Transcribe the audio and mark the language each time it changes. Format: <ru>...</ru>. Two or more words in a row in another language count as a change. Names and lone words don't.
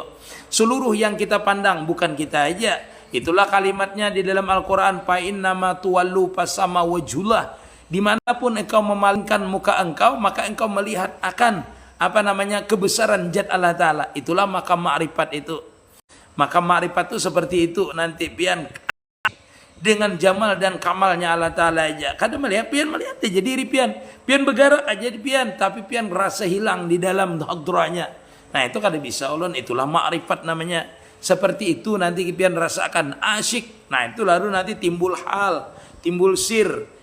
<id>Seluruh yang kita pandang, bukan kita aja. Itulah kalimatnya di dalam Al-Quran,</id> <ar>فأينما تولوا فثم وجه الله.</ar> <id>Dimanapun engkau memalingkan muka engkau, maka engkau melihat akan kebesaran zat Allah Ta'ala. Itulah makam ma'rifat itu.</id> <bjn>Makam ma'rifat itu seperti itu nanti pian dengan jamal dan kamalnya Allah Ta'ala aja. Kadang melihat aja diri pian bergerak aja di pian, tapi pian rasa hilang di dalam hadranya. Nah itu kada bisa ulun, itulah ma'rifat namanya. Seperti itu nanti pian rasakan asyik.</bjn> <id>Nah itu lalu nanti timbul hal, timbul sir.</id>